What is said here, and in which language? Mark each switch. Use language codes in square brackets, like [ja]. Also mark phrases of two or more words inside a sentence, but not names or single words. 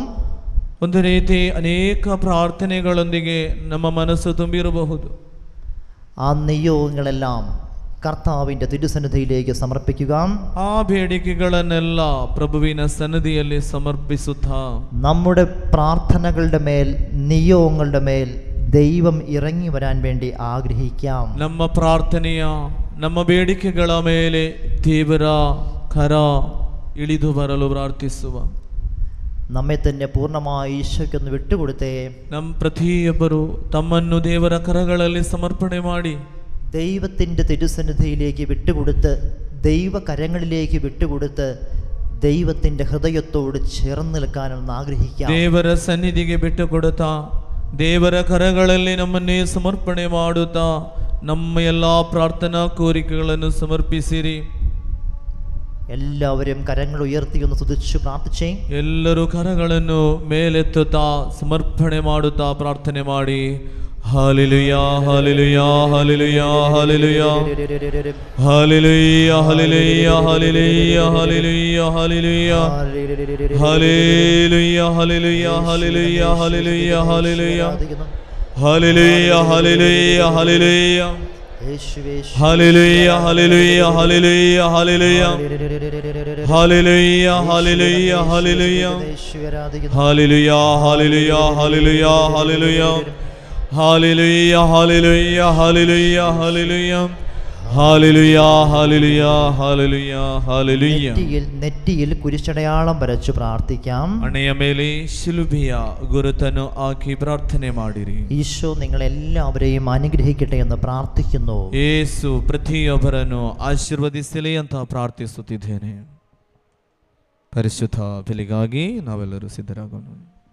[kn] ಒಂದು ರೀತಿ ಅನೇಕ ಪ್ರಾರ್ಥನೆಗಳೊಂದಿಗೆ ನಮ್ಮ ಮನಸ್ಸು ತುಂಬಿರಬಹುದು. [ml] ആ നിയോഗങ്ങളെല്ലാം കർത്താവിൻ്റെ തിരുസന്നിധിയിലേക്ക് സമർപ്പിക്കുക. [kn] ಆ ಬೇಡಿಕೆಗಳನ್ನೆಲ್ಲ ಪ್ರಭುವಿನ ಸನ್ನಿಧಿಯಲ್ಲಿ ಸಮರ್ಪಿಸುತ್ತಾ [ml] നമ്മുടെ പ്രാർത്ഥനകളുടെ മേൽ നിയോഗങ്ങളുടെ മേൽ ദൈവം ഇറങ്ങി വരാൻ വേണ്ടി ആഗ്രഹിക്കാം. [kn] ನಮ್ಮ ಪ್ರಾರ್ಥನೆಯ ನಮ್ಮ ಬೇಡಿಕೆಗಳ ಮೇಲೆ ದೇವರ ಕರ ಇಳಿದು ಬರಲು ಪ್ರಾರ್ಥಿಸುವ. [ml] നമ്മെ തന്നെ പൂർണ്ണമായി ഈശോയ്ക്കൊന്ന് വിട്ടുകൊടുത്തേ. [kn] ನಮ್ಮ ಪ್ರತಿಯೊಬ್ಬರು ತಮ್ಮನ್ನು ದೇವರ ಕರಗಳಲ್ಲಿ ಸಮರ್ಪಣೆ ಮಾಡಿ [ml] ദൈവത്തിൻ്റെ തിരുസന്നിധിയിലേക്ക് വിട്ടുകൊടുത്ത്, ദൈവകരങ്ങളിലേക്ക് വിട്ടുകൊടുത്ത് ദൈവത്തിൻ്റെ ഹൃദയത്തോട് ചേർന്ന് നിൽക്കാനൊന്ന് ആഗ്രഹിക്കാം. [kn] ದೇವರ ಸನ್ನಿಧಿಗೆ ಬಿಟ್ಟು ಕೊಡುತ್ತಾ ದೇವರ ಕರಗಳಲ್ಲಿ ನಮ್ಮನ್ನೇ ಸಮರ್ಪಣೆ ಮಾಡುತ್ತಾ ನಮ್ಮ ಎಲ್ಲ ಪ್ರಾರ್ಥನಾ ಕೋರಿಕೆಗಳನ್ನು ಸಮರ್ಪಿಸಿರಿ. [ml] എല്ലാവരും കരങ്ങൾ ഉയർത്തി ഒന്ന് സ്തുതിച്ച് പ്രാർത്ഥിച്ചേ. [kn] ಎಲ್ಲರೂ ಕರಗಳನ್ನು ಮೇಲೆತ್ತುತ್ತಾ ಸಮರ್ಪಣೆ ಮಾಡುತ್ತಾ ಪ್ರಾರ್ಥನೆ ಮಾಡಿ. ಹಾಲೆಲೂಯಾ, ಹಾಲೆಲೂಯಾ, ಹಾಲೆಲೂಯಾ, ಹಾಲೆಲೂಯಾ, ಹಾಲೆಲೂಯಾ, ಹಾಲೆಲೂಯಾ, ಹಾಲೆಲೂಯಾ, ಹಾಲೆಲೂಯಾ, ಹಾಲೆಲೂಯಾ, ಹಾಲೆಲೂಯಾ, ಹಾಲೆಲೂಯಾ, ಹಾಲೆಲೂಯಾ, ಹಾಲೆಲೂಯಾ, ಹಾಲೆಲೂಯಾ, ಹಾಲೆಲೂಯಾ, ಹಾಲೆಲೂಯಾ, ಹಾಲೆಲೂಯಾ, [en] Hallelujah, hallelujah, hallelujah, hallelujah. Hallelujah, hallelujah, hallelujah. Hallelujah, hallelujah, hallelujah, hallelujah. Hallelujah, hallelujah, hallelujah, hallelujah. Hallelujah, hallelujah, hallelujah, hallelujah. [ml] നെറ്റിയിൽ കുരിശടയാളം വരച്ചു പ്രാർത്ഥിക്കാം. [kn] ಹಣೆಯ ಮೇಲೆ ಶಿಲುಬೆಯ ಗುರುತನ್ನು ಹಾಕಿ ಪ್ರಾರ್ಥನೆ ಮಾಡಿರಿ. [ml] ഈശോ നിങ്ങളെല്ലാവരെയും അനുഗ്രഹിക്കട്ടെ എന്ന് പ്രാർത്ഥിക്കുന്നു. [kn] ಯೇಸು ಪ್ರತಿಯೊಬ್ಬರನ್ನು ಆಶೀರ್ವದಿಸಲಿ ಅಂತ ಪ್ರಾರ್ಥಿಸುತ್ತಿದ್ದೇನೆ. ಪರಿಶುದ್ಧ ಬಲಿಗಾಗಿ ನಾವೆಲ್ಲರೂ ಸಿದ್ಧರಾಗೋಣ.